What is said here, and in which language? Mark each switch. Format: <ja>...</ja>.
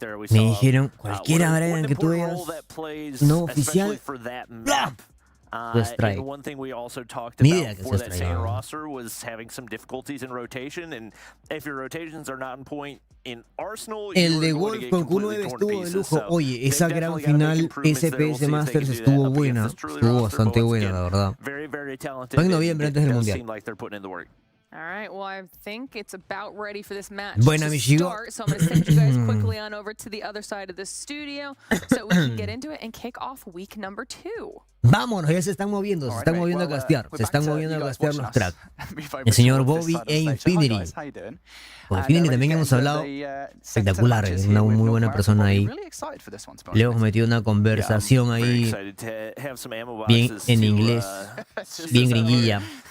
<es>Me dijeron, cualquiera, Brian, que tú veas no oficial, ¡bla! The strike. Ni idea que sea strike.</es> <en>Roster was having some difficulties in rotation, and if your rotations are not in point in Arsenal,</en> <es>el de Wolf con Q9 estuvo de lujo. Oye, esa gran final SPS Masters estuvo buena. Estuvo bastante buena, la verdad. Fue en noviembre antes del Mundial.</es> <en>All right, well, I think it's about ready for this match</en> <es>Buena,</es> <en>to</en> <es>Michigo.</es> <en>start, so I'm going to send you guys quickly on over to the other side of the studio so we can get into it and kick off week number 2.</en> <es>Vámonos, ya se están moviendo a castear. Se están moviendo a castear los tracks. El señor Bobby e Infinity. Con Infinity también hemos hablado. Espectacular, es una muy buena persona ahí. Le hemos metido una conversación ahí bien en inglés, bien gringuilla.</es>